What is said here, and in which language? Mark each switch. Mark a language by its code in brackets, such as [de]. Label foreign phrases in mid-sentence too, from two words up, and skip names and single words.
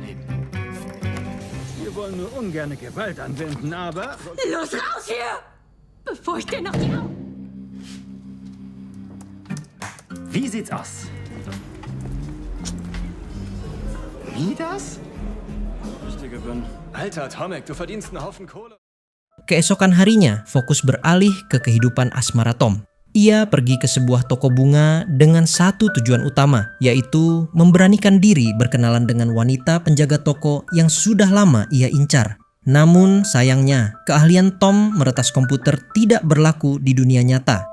[de] Wir wollen nur ungerne Gewalt anwenden, aber... Los, raus hier! Bevor ich dir noch die Augen... Wie sieht's aus? Wie das? Richtige Gewinn. Alter, Tomek, du verdienst einen Haufen Kohle. [id] Keesokan harinya, fokus beralih ke kehidupan asmara Tom. Ia pergi ke sebuah toko bunga dengan satu tujuan utama, yaitu memberanikan diri berkenalan dengan wanita penjaga toko yang sudah lama ia incar. Namun sayangnya, keahlian Tom meretas komputer tidak berlaku di dunia nyata.